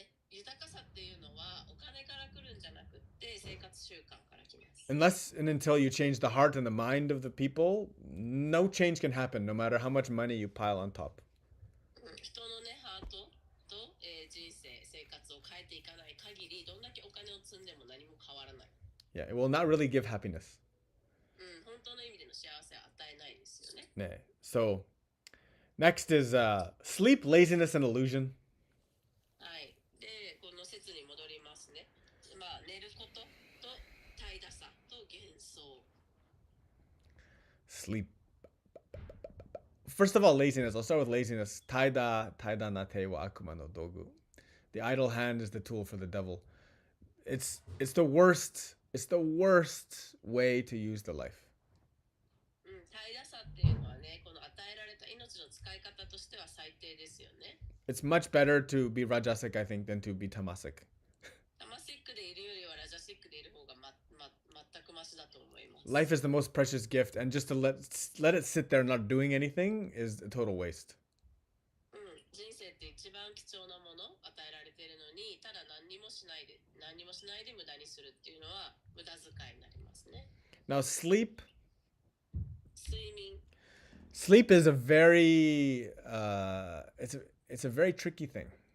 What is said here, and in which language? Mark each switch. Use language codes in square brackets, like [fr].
[ja] 豊かさっていうのはお金から来るんじゃなくって生活習慣から来ます。 [en] Unless and until you change the heart and the mind of the people, no change can happen, no matter how much money you pile on top. [ja] 人のね、ハートと、人生、生活を変えていかない限り、どんだけお金を積んでも何も変わらない。 [en] Yeah, it will not really give happiness. [ja] 本当の意味での幸せを与えないですよね。 [en] So, next is sleep, laziness, and illusion. [ja] はい。で、この説に戻りますね。寝ることと怠惰さと幻想。 [en] Sleep. First of all, laziness. I'll start with laziness. [ja] Taida nate wa akuma no dogu. [en] The idle hand is the tool for the devil. It's the worst. It's the worst way to use the life. [ja] 怠惰さっていうのはね、この与えられた命の使い方としては最低ですよね。 [en] It's much better to be rajasic, I think, than to be tamasic. [ja] タマシックでいるよりはラジャシックでいる方が全くマシだと思います。 [en] Life is the most precious gift, and just to let it sit there not doing anything is a total waste. [ja] 人生って一番貴重なもの与えられているのに、ただ何にもしないで無駄にするっていうのは無駄遣いになりますね。 [en] Now, sleep [ja] 睡眠。 [en] Sleep is a very it's a very tricky thing.